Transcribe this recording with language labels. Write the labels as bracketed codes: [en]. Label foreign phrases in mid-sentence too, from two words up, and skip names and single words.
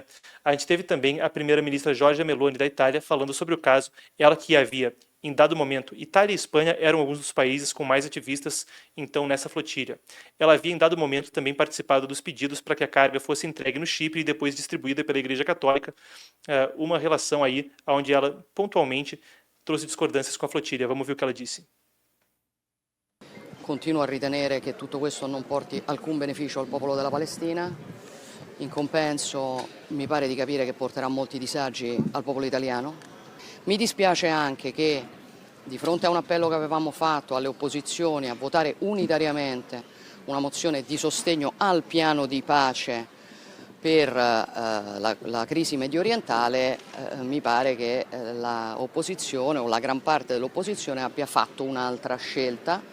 [pt] A gente teve também a primeira-ministra Giorgia Meloni da Itália falando sobre o caso, ela que havia, em dado momento, Itália e Espanha eram alguns dos países com mais ativistas, então, nessa flotilha. Ela havia, em dado momento, também participado dos pedidos para que a carga fosse entregue no Chipre e depois distribuída pela Igreja Católica, uma relação aí onde ela, pontualmente, trouxe discordâncias com a flotilha. Vamos ver o que ela disse. [it] Continuo a ritenere che tutto questo non porti alcun beneficio al popolo della Palestina. In compenso mi pare di capire che porterà molti disagi al popolo italiano. Mi dispiace anche che di fronte a un appello che avevamo fatto alle opposizioni a votare unitariamente una mozione di sostegno al piano di pace per la crisi mediorientale, mi pare che l'opposizione o la gran parte dell'opposizione abbia fatto un'altra scelta.